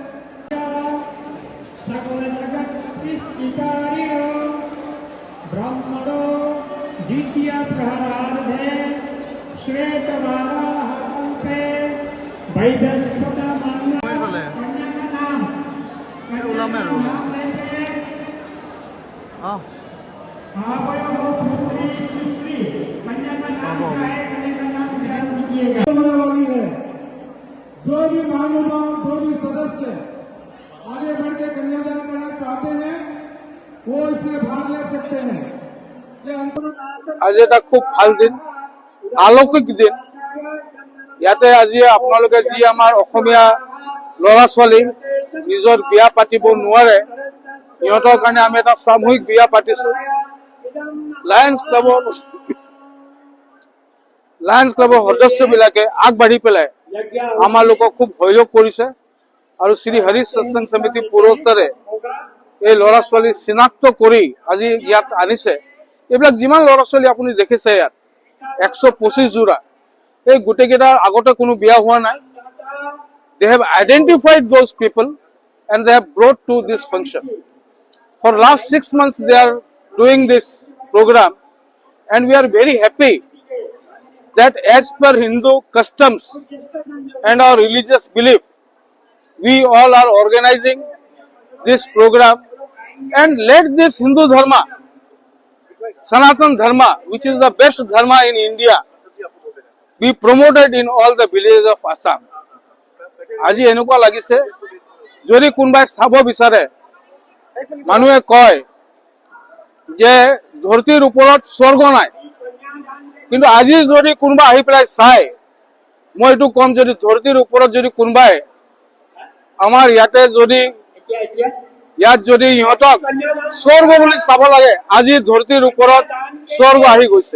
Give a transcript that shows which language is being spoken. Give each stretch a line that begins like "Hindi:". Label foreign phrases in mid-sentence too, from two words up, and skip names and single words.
Sanskrit: सकल जगत सृष्टिकारिणो ब्रह्मणो द्वितीय प्रहरार्धे श्वेतवाराहकल्पे वैवस्वत
Hindi: कन्या का नाम पुत्री सुश्री कन्या का नाम कन्या का नाम ध्यान दीजिएगा। वाली है। जो भी महानुभाव, जो भी सदस्य आगे बढ़ के कन्यादान करना चाहते हैं वो इसमें भाग ले सकते हैं।
Assamese: आज এটা খুব ভাল দিন, আলৌকিক দিন। ইয়াতে আজি আপোনালোকে যি আমাৰ অসমীয়া ল'ৰা ছোৱালী নিজৰ বিয়া পাতিব নোৱাৰে, সিহঁতৰ কাৰণে আমি এটা সামূহিক বিয়া পাতিছো। লায়ন্স ক্লাবৰ সদস্যবিলাকে আগবাঢ়ি পেলাই আমাৰ লোকক খুব সহযোগ কৰিছে আৰু শ্ৰী হৰি সৎসংগ সমিতি পুৰোত্তৰে এই ল'ৰা ছোৱালী চিনাক্ত কৰি আজি ইয়াত আনিছে। এইবিলাক যিমান ল'ৰা ছোৱালী আপুনি দেখিছে ইয়াত 125 জোৰা, এই গোটেইকেইটাৰ আগতে কোনো বিয়া হোৱা নাই।
English: They have identified those people and they have brought to this function. For last 6 months they are doing this program and we are very happy that as per Hindu customs and our religious belief, we all are organizing this program and let this Hindu Dharma, Sanatan Dharma, which is the best Dharma in India, be promoted in all the villages of Assam.
Assamese: আজি এনেকুৱা লাগিছে যদি কোনোবাই চাব বিচাৰে, মানুহে কয় যে ধৰতীৰ ওপৰত স্বৰ্গ নাই, কিন্তু আজি যদি কোনোবা আহি পেলাই চায়, মই এইটো কম যদি ধৰতীৰ ওপৰত যদি কোনোবাই আমাৰ ইয়াতে যদি ইয়াত যদি ইহঁতক স্বৰ্গ বুলি চাব লাগে, আজি ধৰতীৰ ওপৰত স্বৰ্গ আহি গৈছে।